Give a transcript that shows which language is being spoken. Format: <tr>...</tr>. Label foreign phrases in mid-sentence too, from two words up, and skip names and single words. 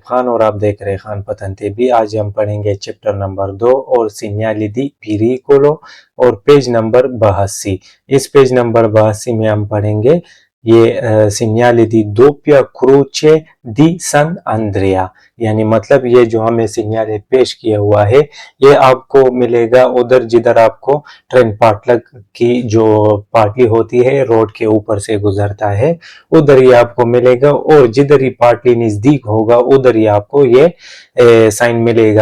<hi>खान और आप देख रहे हैं खान पतन टीवी। आज हम पढ़ेंगे चैप्टर नंबर 2 और</hi> <it>segnali di pericolo</it> <hi>और पेज नंबर 82। इस पेज नंबर 82 में हम पढ़ेंगे ये</hi> <it>segnali di doppia croce di San Andrea,</it> <hi>यानी मतलब ये जो हमें सिग्नल पेश किया हुआ है ये आपको मिलेगा उधर जिधर आपको ट्रेन पाटलक की जो पाटली होती है रोड के ऊपर से गुजरता है उधर ही आपको मिलेगा, और जिधर ही पाटली नजदीक होगा उधर ही आपको ये साइन मिलेगा।</hi>